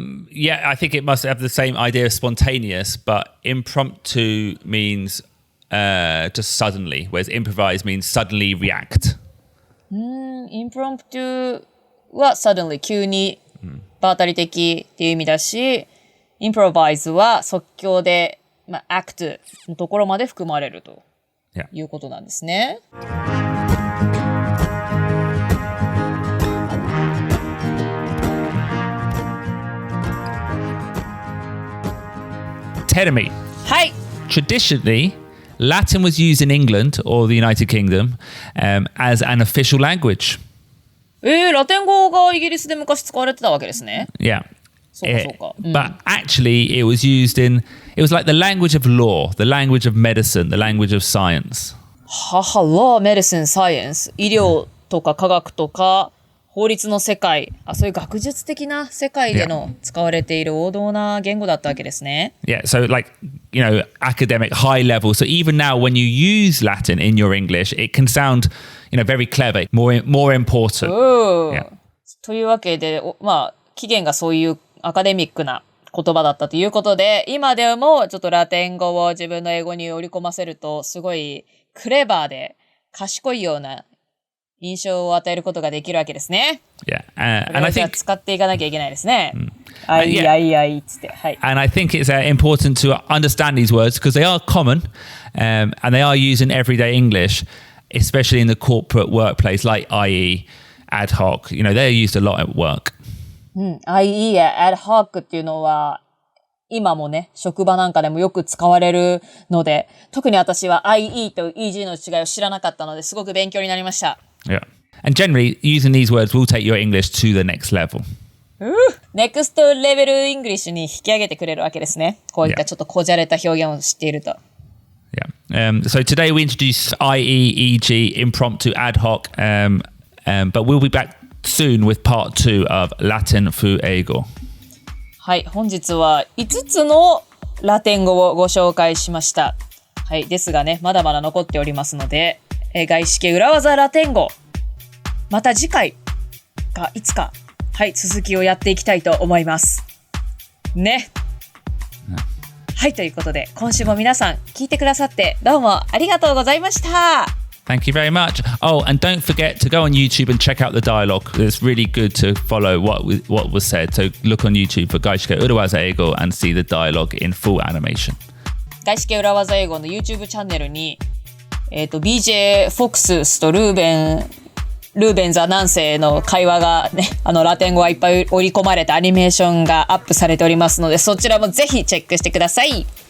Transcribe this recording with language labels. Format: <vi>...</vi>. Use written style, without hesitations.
<en>Yeah, I think it must have the same idea of spontaneous, but impromptu means just suddenly, whereas improvise means suddenly react.</en> <ja>impromptu は suddenly 急に場当たり的っていう意味だし、improvise は即興で、まあ、act のところまで含まれるということなんですね。 Teremi. はい。</ja> <en>Traditionally, Latin was used in England or the United Kingdom as an official language.</en> <ja>ラテン語がイギリスで昔使われてたわけですね。</ja> <en>Yeah.</en> <ja>そうかそうか。</ja> <en>But actually, it was like the language of law, the language of medicine, the language of science. law, medicine, science。</en> <ja>医療とか科学とか法律の世界、そういう学術的な世界での使われている王道な言語だったわけですね。</ja> <en>Yeah, so like, academic, high level. So even now when you use Latin in your English, it can sound, very clever, more important. Yeah.</en> <ja>というわけで、まあ、起源がそういうアカデミックな言葉だったということで、今でもちょっとラテン語を自分の英語に織り込ませると、すごいクレバーで賢いような印象を与えることができるわけですね。</ja> <en>Yeah, and I think</en> <ja>使っていかなきゃいけないですね。あいつって。はい。</ja> <en>And I think it's important to understand these words because they are common, and they are used in everyday English, especially in the corporate workplace, like i.e. ad hoc. They're used a lot at work.</en> <ja>i.e. ad hoc っていうのは今もね、職場なんかでもよく使われるので、特に私は IE と EG の違いを知らなかったので、すごく勉強になりました。</ja> <en>Yeah. And generally, using these words will take your English to the next level. Next level English</en> <ja>に引き上げてくれるわけですね。こういったちょっとこじゃれた表現を知っていると。</ja> <en>Yeah. So today we introduce IE, EG, impromptu, ad hoc, but we'll be back soon with part 2 of Latin fu eigo.</en> <ja>はい、本日は5つのラテン語をご紹介しました。はい、ですがね、まだまだ残っておりますので、外資系裏技ラテン語、また次回かいつか、はい、続きをやっていきたいと思います。ね。はい、ということで、今週も皆さん聞いてくださってどうもありがとうございました。</ja> <en>Thank you very much. Oh, and don't forget to go on YouTube and check out the dialogue. It's really good to follow what was said. So look on YouTube for 外資系裏技英語 and see the dialogue in full animation.</en> <ja>外資系裏技英語の YouTube チャンネルに、BJ フォックスとルーベンザ南西の会話がね、ラテン語がいっぱい織り込まれたアニメーションがアップされておりますので、そちらもぜひチェックしてください。</ja>